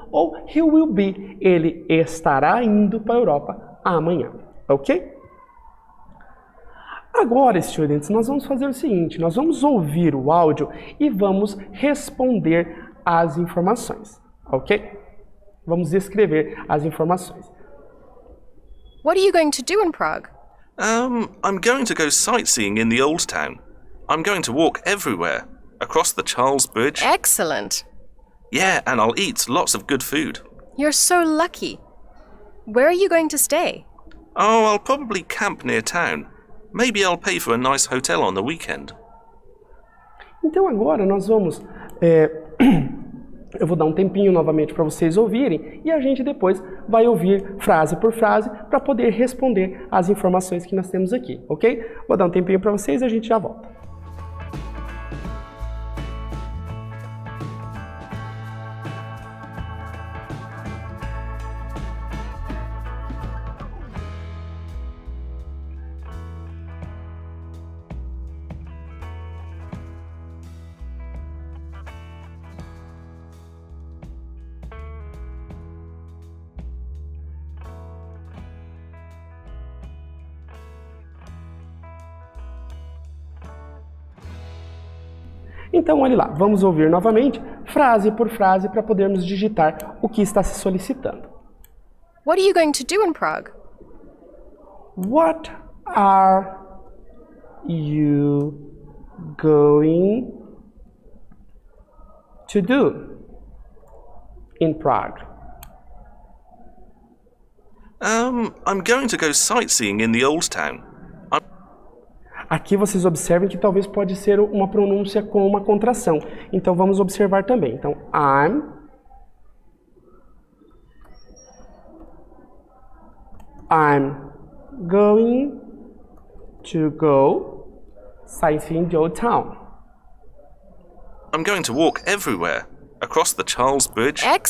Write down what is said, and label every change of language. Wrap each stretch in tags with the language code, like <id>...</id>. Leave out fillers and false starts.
<pt>Ou</pt> <en>he will be,</en> <pt>ele estará indo para a Europa amanhã, ok? Agora, students, nós vamos fazer o seguinte, nós vamos ouvir o áudio e vamos responder as informações, ok? Vamos escrever as informações.</pt> <en>What are you going to do in Prague? I'm going to go sightseeing in the Old Town. I'm going to walk everywhere, across the Charles Bridge. Excellent. Yeah, and I'll eat lots of good food. You're so lucky. Where are you going to stay? Oh, I'll probably camp near town. Maybe I'll pay for a nice hotel on the weekend.</en> <pt>Então agora nós vamos... eu vou dar um tempinho novamente para vocês ouvirem e a gente depois vai ouvir frase por frase para poder responder as informações que nós temos aqui, ok? Vou dar um tempinho para vocês e a gente já volta. Então, olhe lá, vamos ouvir novamente, frase por frase, para podermos digitar o que está se solicitando.</pt> <en>What are you going to do in Prague? What are you going to do in Prague? I'm going to go sightseeing in the Old Town.</en> <pt>Aqui vocês observem que talvez pode ser uma pronúncia com uma contração. Então vamos observar também. Então,</pt> <en>I'm going to go sightseeing the Old Town. I'm going to walk everywhere, across the Charles Bridge.</en>